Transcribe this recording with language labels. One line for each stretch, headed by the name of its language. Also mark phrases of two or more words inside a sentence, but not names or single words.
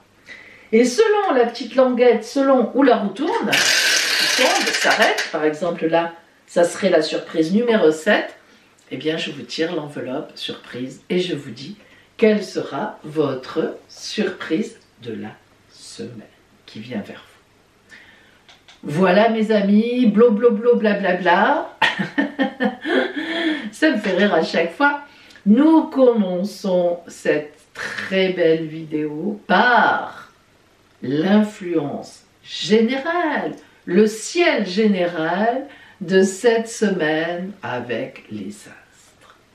French: Et selon la petite languette, selon où la roue tourne, qui tombe, s'arrête, par exemple là, ça serait la surprise numéro 7, eh bien je vous tire l'enveloppe surprise et je vous dis quelle sera votre surprise de la semaine qui vient vers vous. Voilà mes amis, blo blo blo bla bla bla. Ça me fait rire à chaque fois. Nous commençons cette très belle vidéo par l'influence générale, le ciel général de cette semaine avec les astres.